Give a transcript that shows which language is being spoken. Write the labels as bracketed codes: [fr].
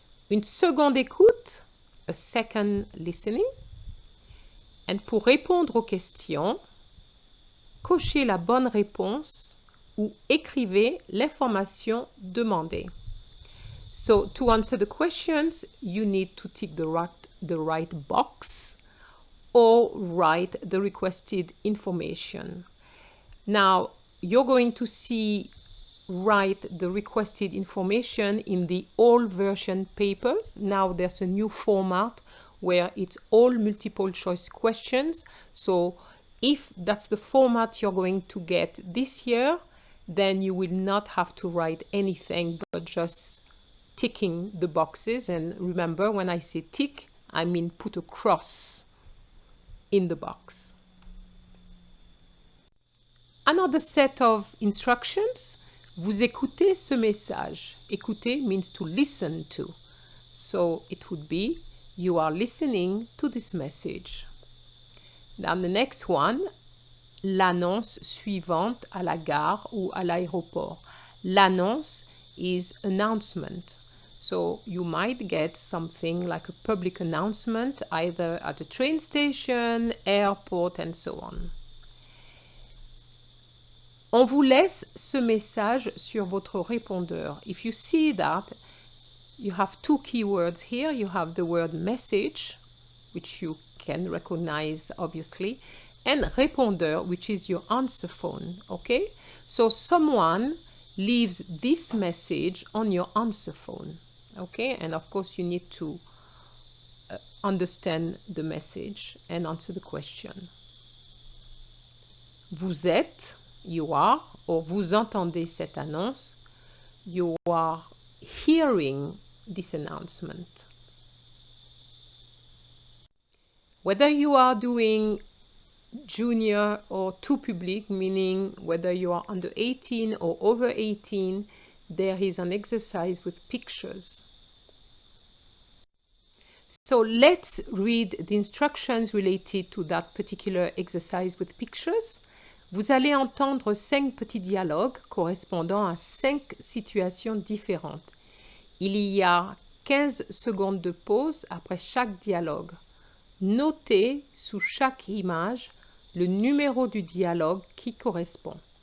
[fr] Une seconde écoute, [en] a second listening, and [fr] pour répondre aux questions, cochez la bonne réponse ou écrivez l'information demandée. [en] So, to answer the questions, you need to tick the right box or write the requested information. Now, you're going to see write the requested information in the all version papers. Now there's a new format where it's all multiple choice questions. So if that's the format you're going to get this year, then you will not have to write anything but just ticking the boxes. And remember, when I say tick, I mean put a cross in the box. Another set of instructions. [fr] Vous écoutez ce message. [en] Écouter means to listen to. So it would be, you are listening to this message. Now the next one, [fr] l'annonce suivante à la gare ou à l'aéroport. [en] L'annonce is announcement. So you might get something like a public announcement either at a train station, airport, and so on. [fr] On vous laisse ce message sur votre répondeur. [en] If you see that, you have 2 keywords here. You have the word message, which you can recognize obviously, and répondeur, which is your answer phone, okay? So someone leaves this message on your answer phone. Okay, and of course you need to understand the message and answer the question. [fr] Vous êtes, [en] you are, or [fr] vous entendez cette annonce, [en] you are hearing this announcement. Whether you are doing junior or tout public, meaning whether you are under 18 or over 18, there is an exercise with pictures. So let's read the instructions related to that particular exercise with pictures. [fr] Vous allez entendre 5 petits dialogues correspondant à 5 situations différentes. Il y a 15 secondes de pause après chaque dialogue. Notez sous chaque image le numéro du dialogue qui correspond.